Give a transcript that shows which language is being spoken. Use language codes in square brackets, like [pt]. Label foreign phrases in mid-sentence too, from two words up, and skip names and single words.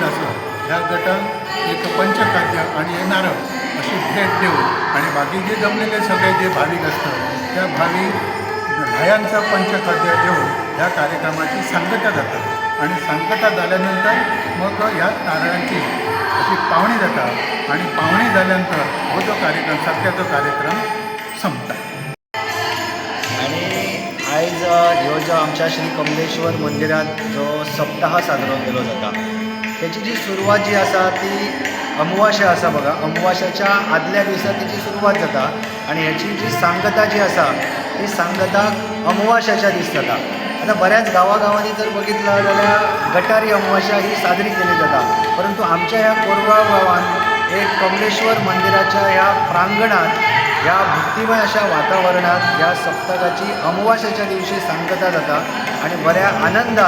[mr] असतात ह्या गटात एक पंचखाद्य आणि हे नारळ अशी भेट देऊन आणि बाकी जे जमलेले सगळे जे भाविक असतात त्या भाविक न्हायांचं पंचखाद्य देऊन ह्या कार्यक्रमाची सांगता जातात आणि सांगता झाल्यानंतर मग ह्या नारळांची अशी पावणी जातात आणि पावणी झाल्यानंतर हो जो कार्यक्रम सत्याचा कार्यक्रम संपता. [kok] आणि आयज ह्यो जो आमच्या श्री कमलेश्वर मंदिरात जो सप्ताह साजरो केलो जाता त्याची जी सुरवात जी आसा ती अमावास्या आसा बघा. अमावास्याच्या आदल्या दिसा त्याची सुरवात जाता आणि ह्याची जी सांगता जी आसा ती सांगता अमावास्याच्या दीस जाता. [mr] आता बऱ्याच गावागावांनी जर बघितलं जाल्यार गटारी अमावस्या ही साजरी केली जाता, परंतु आमच्या ह्या कोरगाव गावात एक कमलेश्वर मंदिराच्या ह्या प्रांगणात ह्या भक्तिमय अशा वातावरणात ह्या सप्तकाची अमावास्येच्या दिवशी सांगता जाता आणि बऱ्या आनंदान